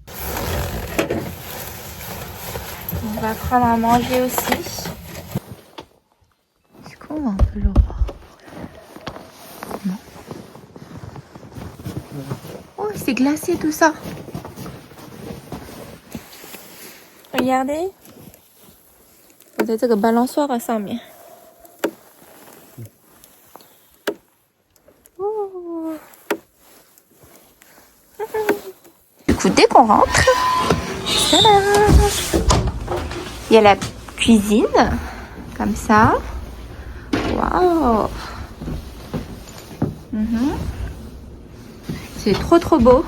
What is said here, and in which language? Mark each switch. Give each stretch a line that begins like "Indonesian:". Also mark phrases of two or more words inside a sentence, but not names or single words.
French: On va prendre à manger aussi. Est-ce qu'on va un peu le voir? Non. Oh, c'est glacé tout ça. Regardez.
Chinese: 我在这个 balançoire 上面。Oh.
French: Du coup, dès qu'on rentre, il y a la cuisine, comme ça. Waouh. C'est trop trop beau.